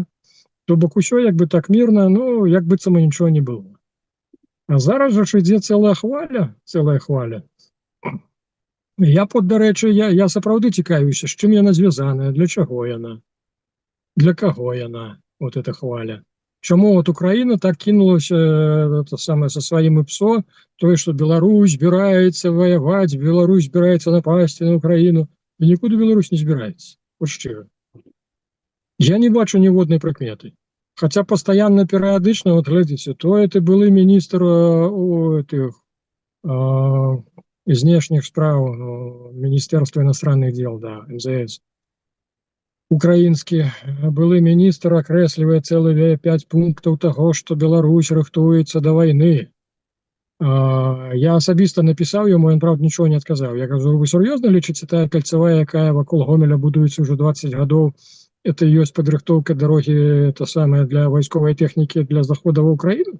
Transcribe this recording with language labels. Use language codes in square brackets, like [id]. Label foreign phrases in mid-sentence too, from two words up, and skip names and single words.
[be] То бок усё як бы так мірна, ну, як быццам і нічого не было. А зараз жа ж ідзе цэлая хваля. Я, дарэчы, я сапраўды цікавіўся, з чым яна звязаная, для чаго яна, для каго яна, вот эта хваля. [ru] Чаму вот Украина так кинулась со своим ИПСО, то есть, что Беларусь збираецца воевать, Беларусь збираецца напасть на Украину. И никуда Беларусь не збираецца. [be] Вот шчыра. Я не бачу ніводнай прыкметы. [ru] Хотя постоянно, [be] перыядычна, вот глядзіце, то это былы міністр знешніх справ, [ru] Министерства иностранных дел, [be] да, МЗС. Украінскі былы міністр акрэслівае цэлыя 5 пунктаў таго, што Беларусь рыхтуецца да вайны. Я асабіста напісаў яму, ён, правда, нічого не адказаў. Я кажу, вы сур'ёзна лічыце, тая кальцавая, якая вакол Гомеля будуецца ўжо 20 гадоў, это ёсць падрыхтоўка дарогі, это самае, для вайсковай тэхнікі для захода ва Украіну?